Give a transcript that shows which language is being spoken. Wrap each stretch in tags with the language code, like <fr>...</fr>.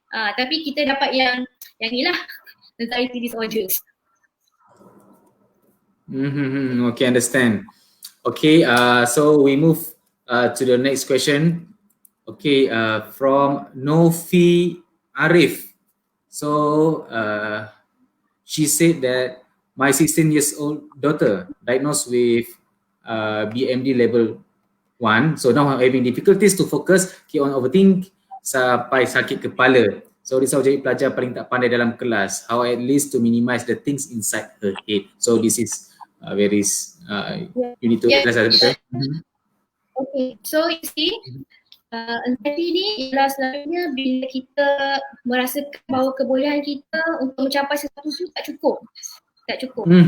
<ms>Tapi kita dapat yang ni lah, anxiety disorders.</ms> <en>Okay, understand. Okay, so we move to the next question. Okay, from Nofi Arif. So she said that my 16 years old daughter diagnosed with BMD level 1. So now I'm having difficulties to focus, keep on overthink sampai sakit kepala. So risau jadi pelajar paling tak pandai dalam kelas. How at least to minimize the things inside her head. So this is very you need to address that.</en> <ms>Okay, so you see, anxiety ni ialah selalunya bila kita merasakan bahawa kebolehan kita untuk mencapai sesuatu tu tak cukup.</ms>